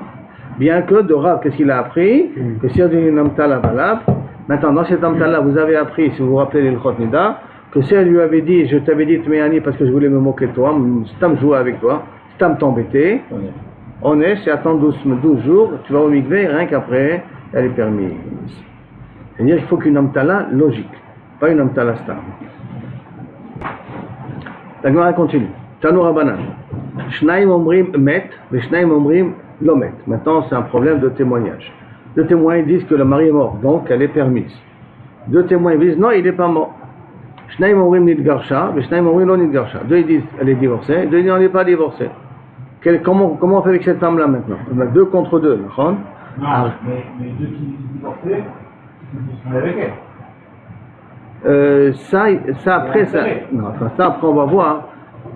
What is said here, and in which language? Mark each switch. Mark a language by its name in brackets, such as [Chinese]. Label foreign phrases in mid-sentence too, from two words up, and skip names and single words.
[French] Bien que de Rav, qu'est-ce qu'il a appris? Que si on dit une amtala valable, maintenant dans cette amtala vous avez appris, si vous vous rappelez l' [Hebrew] הלכות נדה, [French] que si elle lui avait dit, je t'avais dit Tmeani parce que je voulais me moquer de toi, Stam jouer avec toi, Stam t'embêter, on est, c'est attendre 12 jours, tu vas au mikvé, rien qu'après, elle est permise. C'est-à-dire qu'il faut qu'une amtala logique, pas une amtala Stam. La Gemara continue. [Hebrew] תנו רבנן. שניים אומרים מת, mais שניים אומרים לא מת. [French] Maintenant, c'est un problème de témoignage. 2 témoins disent que le mari est mort, donc elle est permise. 2 témoins disent non, il n'est pas mort. [Hebrew] שניים אומרים נתגרשה, mais שניים אומרים לא נתגרשה. [French] 2 disent elle est divorcée, 2 disent elle n'est pas divorcée. Comment on fait avec cette femme-là maintenant? On a 2 contre 2, d'accord? Non, mais 2 qui disent divorcée, ils sont avec elle. Ça après on va voir.